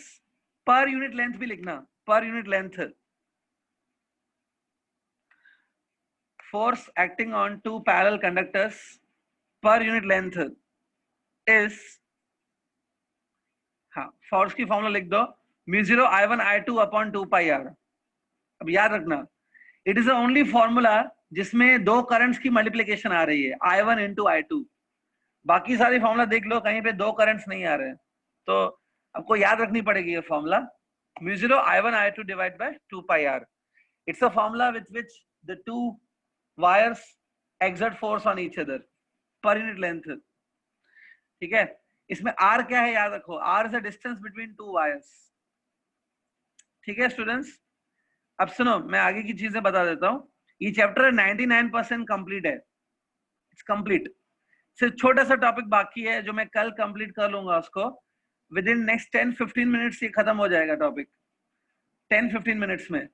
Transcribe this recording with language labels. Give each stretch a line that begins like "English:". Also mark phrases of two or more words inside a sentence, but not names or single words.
English: per unit length
Hindi: भी लिखना,
English: per unit length. force acting on two parallel conductors per unit length is,
Hindi: हाँ, फोर्स की फॉर्मूला लिख दो,
English: mu0 I1 I2 upon 2 pi r.
Hindi: अब याद रखना,
English: it is the only formula
Hindi: जिसमें दो करंट्स की मल्टीप्लिकेशन आ रही है,
English: I1 into I2.
Hindi: बाकी सारी फॉर्मूला देख लो, कहीं पे दो करंट्स नहीं आ रहे हैं, तो आपको याद रखनी पड़ेगी ये फॉर्मूला,
English: mu0 I1 I2 divided by 2 pi r. It's a formula with which the two wires exert force on each other per unit length.
Hindi: ठीक है, इसमें r क्या है याद रखो,
English: r is the distance between two wires.
Hindi: ठीक है स्टूडेंट्स, अब सुनो मैं आगे की चीजें बता देता हूँ. ये चैप्टर 99% कंप्लीट है,
English: it's complete.
Hindi: सिर्फ छोटा सा टॉपिक बाकी है जो मैं कल कंप्लीट कर लूंगा उसको.
English: with in next 10-15 minutes
Hindi: ये खत्म हो जाएगा टॉपिक, 10-15 मिनट्स में.